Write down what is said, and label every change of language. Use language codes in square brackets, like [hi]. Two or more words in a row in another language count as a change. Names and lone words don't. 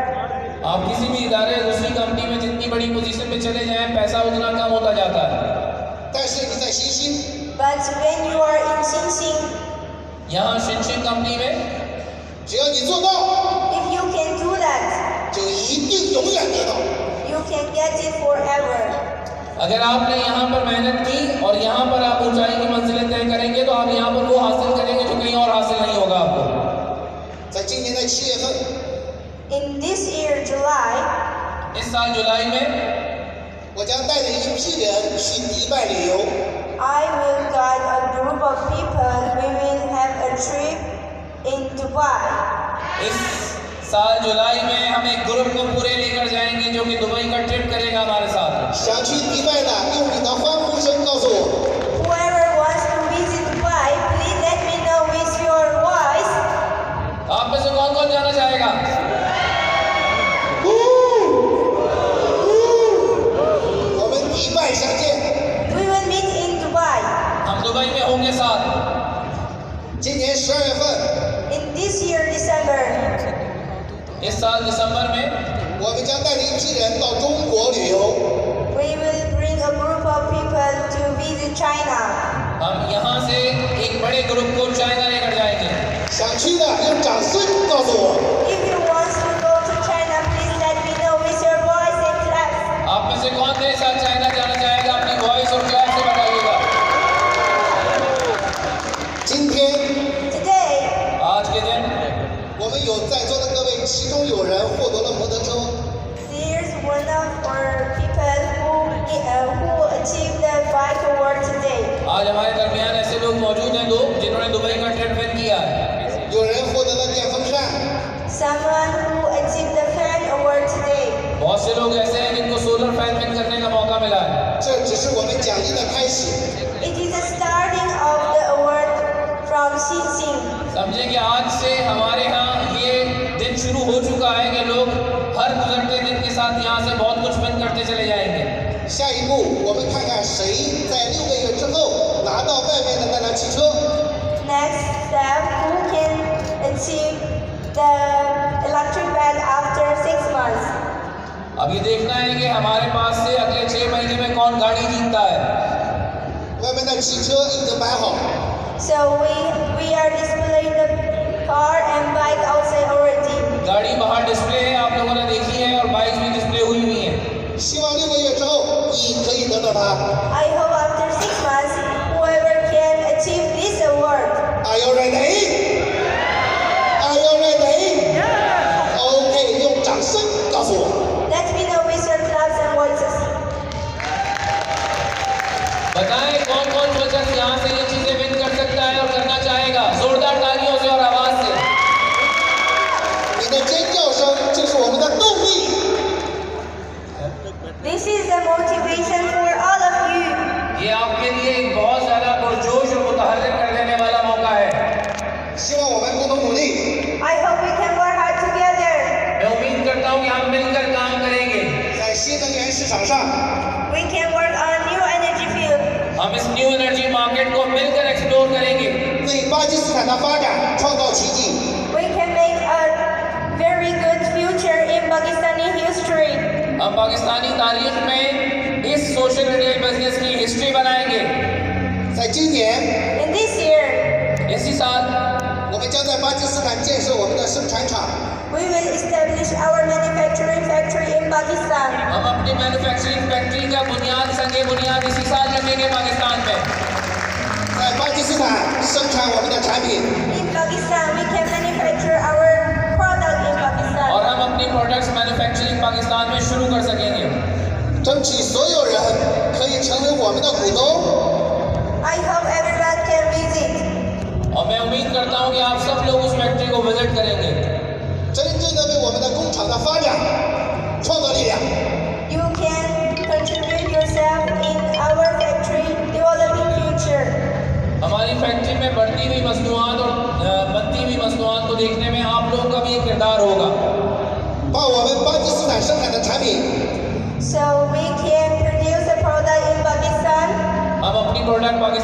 [ur] آپ کسی بھی ادارے یا دوسری کمپنی میں جتنی بڑی پوزیشن پہ چلے جائیں، پیسہ اتنا کم ہوتا جاتا ہے. [zh] 但是你在新兴， [en] But when you are in Xin Xing, [ur] یہاں شنشنگ کمپنی میں [zh] 只要你做到， [en] if you can do that, [zh] 就一定永远得到。 [en] you can get it forever. [ur] اگر آپ نے یہاں پر محنت کی اور یہاں پر آپ اونچائی کی منزلیں طے کریں گے تو آپ یہاں پر وہ حاصل کریں گے جو کہیں اور حاصل نہیں ہوگا آپ کو. [zh] 在今年的7月份， [en] In this year, July, [ur] اس سال جولائی میں [zh] 我将带着一批人去迪拜旅游。 [en] I will guide a group of people. We will have a trip in Dubai. [ur] اس سال جولائی میں ہم ایک گروپ کو پورے لے کر جائیں گے جو کہ دبئی کا ٹرپ کرے گا ہمارے ساتھ. [zh] 想去迪拜的，用你的欢呼声告诉我。 [en] Whoever wants to visit Dubai, please let me know with your voice. [ur] آپ میں سے کون کون جانا چاہے گا? [zh] 我们迪拜相见。 [en] We will meet in Dubai. [ur] ہم دبئی میں ہوں گے ساتھ. [zh] 今年12月份， [en] In this year, December, [ur] اس سال دسمبر میں [zh] 我们将带着一批人到中国旅游。 [en] we will bring a group of people to visit China. [ur] ہم یہاں سے ایک بڑے گروپ کو چائنا لے کر جائیں گے. [zh] 想去的用掌声告诉我。 [en] If you want to go to China, please let me know with your voice and clap. [ur] آپ میں سے کون میرے ساتھ چائنا جانا چاہے گا؟ اپنی وائس اور کلیپ سے بتائیے گا. [zh] 今天 [en] Today, [ur] آج کے دن [zh] 我们有在座的各位，其中有人获得了摩托车。 [en] there's one of our people who achieved the bike award today. [ur] آج ہمارے درمیان ایسے لوگ موجود ہیں دو جنہوں نے دبئی کا [en] trip win [ur] کیا ہے. [zh] 有人获得了电风扇， [en] Someone who achieved the fan award today. [ur] بہت سے لوگ ایسے ہیں جن کو [en] solar fan win [ur] کرنے کا موقع ملا ہے. [zh] 这只是我们奖励的开始。 [en] It is the starting of the award from Xin Xing. [ur] سمجھے کہ آج سے ہمارے یہاں یہ دن شروع ہو چکا ہے کہ لوگ ہر گزرتے دن کے ساتھ یہاں سے بہت کچھ ون کرتے چلے جائیں گے. [zh] 下一步，我们看看谁在6个月之后拿到外面的那辆汽车。 [en] Next step, who can achieve the electric bike after 6 months? [ur] اب یہ دیکھنا ہے کہ ہمارے پاس سے اگلے 6 مہینے میں کون گاڑی جیتتا ہے. [zh] 外面的汽车已经摆好， [en] So we are displaying the car and bike outside already. [ur] گاڑی باہر ڈسپلے ہے، آپ لوگوں نے دیکھی ہے، اور بائیک بھی ڈسپلے ہوئی ہوئی ہے. [zh] 希望6个月之后你可以得到它。 [en] I hope after 6 months, whoever can achieve this award. Are you ready? Are you ready? [zh] OK， 用掌声告诉我。 [en] Let me know with your claps and voices. [ur] بتائیں کون کون بچہ یہاں سے یہ چیزیں ون کر سکتا ہے اور کرنا چاہے گا. زوردار تالیوں سے اور آواز سے. [zh] 你的尖叫声就是我们的动力。 [en] This is the motivation for all of you. [ur] یہ آپ کے لیے ایک بہت زیادہ پرجوش اور متحرک کر دینے والا موقع ہے. [zh] 希望我们共同努力， [en] I hope we can work hard together. [ur] میں امید کرتا ہوں کہ ہم مل کر کام کریں گے. [zh] 在新能源市场上 [en] We can work on new energy field. [ur] ہم اس [en] new energy market [ur] کو مل کر ایکسپلور کریں گے. [zh] 为巴基斯坦的发展创造奇迹。 [en] We can make a very good future in Pakistani history. [ur] ہم پاکستانی تاریخ میں اس [en] social retail business [ur] کی ہسٹری بنائیں گے. [zh] 在今年， [en] In this year, [ur] اسی سال [zh] 我们将在巴基斯坦建设我们的生产厂。 [en] we will establish our manufacturing factory in Pakistan. [ur] ہم اپنی [en] manufacturing factory [ur] کا بنیاد سنگِ بنیاد اسی سال رکھیں گے پاکستان میں. [zh] 在巴基斯坦生产我们的产品， [en] In Pakistan, we can manufacture our product in Pakistan. [ur] اور ہم اپنی [en] products manufacturing [ur] پاکستان میں شروع کر سکیں گے. [zh] 争取所有人可以成为我们的股东。 [en] I hope everyone can visit. [ur] اور میں امید کرتا ہوں کہ آپ سب لوگ اس فیکٹری کو وزٹ کریں گے. [zh] 真正的为我们的工厂的发展创造力量。 [en] You can contribute yourself in our factory developing future. [ur] ہماری فیکٹری میں بڑھتی ہوئی مصنوعات اور بنتی ہوئی مصنوعات کو دیکھنے میں آپ لوگوں کا بھی ایک کردار ہوگا. [zh] 把我们巴基斯坦生产的产品 [en] So we can produce a product in Pakistan. [ur] ہم اپنی پروڈکٹ